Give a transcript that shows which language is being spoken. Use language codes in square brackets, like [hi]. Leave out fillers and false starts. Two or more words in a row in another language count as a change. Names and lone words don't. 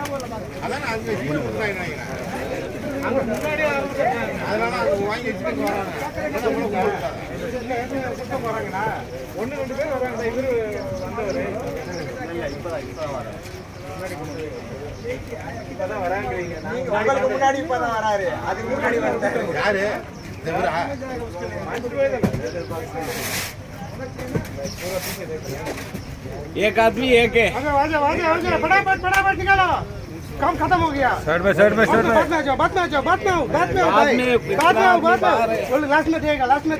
[ta] அதான் அதனால அவங்க வாங்கி வச்சுட்டு வராங்கண்ணா. 1-2 பேர் வராங்க. இவரு வந்தவர் இப்பதான் வராங்கிறீங்க. உங்களுக்கு முன்னாடி இப்பதான் வராரு. அதுக்கு முன்னாடி வந்தாரு யாரு? [hi] एक आदमी एक है। फटाफट निकालो, काम खत्म हो गया। साइड में बाद में आ जाओ भाई, लास्ट में देगा।